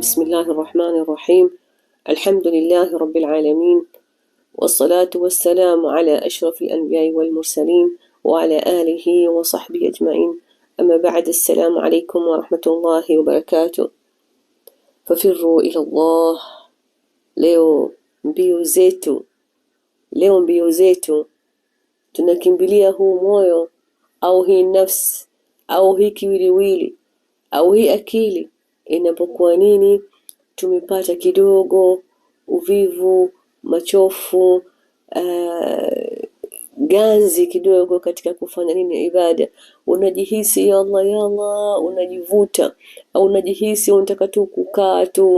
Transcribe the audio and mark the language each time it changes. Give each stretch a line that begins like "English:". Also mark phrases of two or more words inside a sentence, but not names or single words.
Arabic: بسم الله الرحمن الرحيم. الحمد لله رب العالمين، والصلاة والسلام على أشرف الأنبياء والمرسلين وعلى آله وصحبه أجمعين. أما بعد، السلام عليكم ورحمة الله وبركاته. ففروا إلى الله.
Swahili: Leo mbio zetu tunakimbilia huu moyo au hii nafsi au hii kiwiliwili au hii akili inapokuwa nini tumepata kidogo uvivu, machofu, ganzi kidogo katika kufanya nini ibada, unajihisi ya Allah unajivuta, au unajihisi unataka tu kukaa tu.